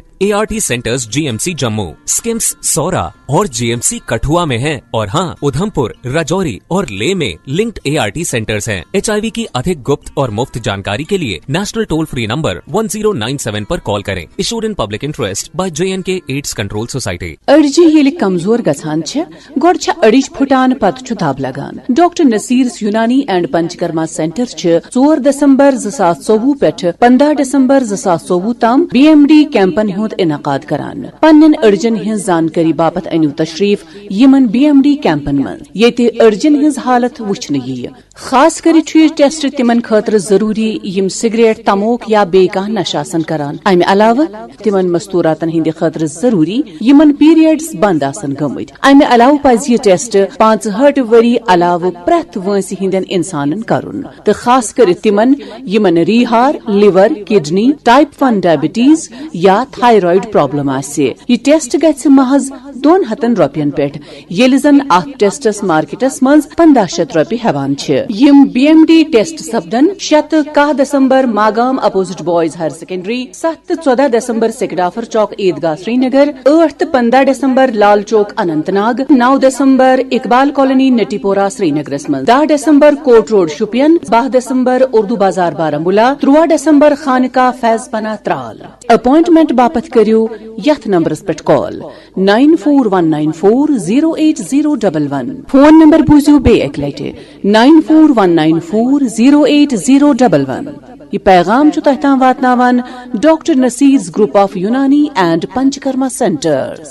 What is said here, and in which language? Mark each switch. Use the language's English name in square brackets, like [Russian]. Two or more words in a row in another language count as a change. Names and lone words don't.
[Hindi] ART सेंटर्स GMC जम्मू, स्किम्स सौरा और GMC कठुआ में है। और हाँ, उधमपुर, राजौरी और ले में लिंक्ड ART सेंटर्स हैं। HIV की अधिक गुप्त और मुफ्त जानकारी के लिए [English] National Toll Free Number [Hindi] 1097 पर कॉल करें। [English] Issued in public interest by JNK AIDS Control Society. [Kashmiri] अड़जी येले कमजोर गछान छ, गोड़ छ अड़िज फुटान पत छु दाब लगान। डॉक्टर नसीर्स यूनानी एंड पंचकर्मा सेंटर छ 4 दिसंबर 2024 पेठ 15 दिसंबर 2024 ताम BMD कैंपन हुंद इनकाद करान। पन्नन अड़जन हिंज जानकारी बापत अनु तशरीफ यमन BMD कैंपन मन येते अड़जन हिंज हालत वुचन यी। खास कर टेस्ट तिमन खतर जरूरी यम सिगरेट, तमोक या बे कह नशासन करान। अमे अलावा तिमन मस्तूरातन हिंद खतर जरूरी यमन पीरियड्स बंद आसन गमत। अमे अलावा पज यह टेस्ट 65 वरी अलावा प्रथ वंस हिंदन इंसानन करुन। तो खास कर तिमन यमन रीहार, लिवर, किडनी, टाइप 1 डायबिटीज या थायराइड प्रॉब्लम आसे। यह टेस्ट गछ महज 200 रुपयन पे, येल जन अथ टेस्टस मार्केटस मज 1500 रुपये हेवान छ। यम BMD टेस्ट सपदन 7 दिसंबर मागाम [English] opposite Boys Higher Secondary, [Kashmiri] 7-14 दिसंबर सेकडाफर चौक ईदगाह श्रीनगर, 8-15 दिसंबर लाल चौक अनंतनाग, 9 दिसंबर इकबाल कॉलोनी नटीपोरा श्रीनगर मज, 10 दिसंबर कोट रोड शुपियन, 12 दिसंबर उर्दू बाजार बारामूला, 13 दिसंबर खानका फैजपना त्राल। अपॉइंटमेंट बापत करियो यथ नंबरस पे कॉल 9419408011। फोन नंबर बूझो बे एक लटे 9419408011। ये पैगाम जो तहता वातनावन डॉक्टर नसीर्स ग्रुप ऑफ यूनानी एंड पंचकर्मा सेंटर्स।